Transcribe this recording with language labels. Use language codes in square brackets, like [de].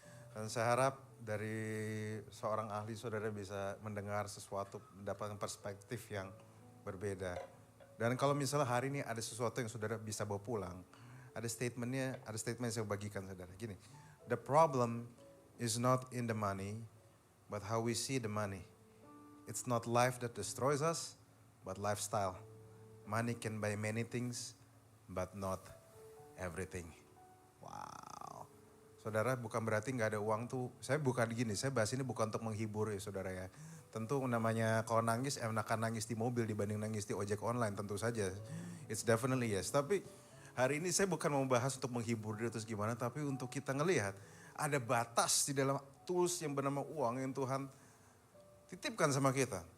[id] Dan saya harap dari seorang ahli saudara bisa mendengar sesuatu, mendapatkan perspektif yang berbeda. Dan kalau misalnya hari ini ada sesuatu yang saudara bisa bawa pulang, ada statement yang saya bagikan saudara. [en] Gini, the problem is not in the money, but how we see the money. It's not life that destroys us, but lifestyle. Money can buy many things, but not everything. Wow. [id] Saudara, bukan berarti nggak ada uang tuh. Saya bukan gini, saya bahas ini bukan untuk menghibur ya saudara ya. Tentu namanya kalau nangis, enakan nangis di mobil dibanding nangis di ojek online tentu saja. [en] It's definitely yes. [id] Tapi hari ini saya bukan mau bahas untuk menghibur dia terus gimana, tapi untuk kita ngelihat ada batas di dalam tools yang bernama uang yang Tuhan titipkan sama kita.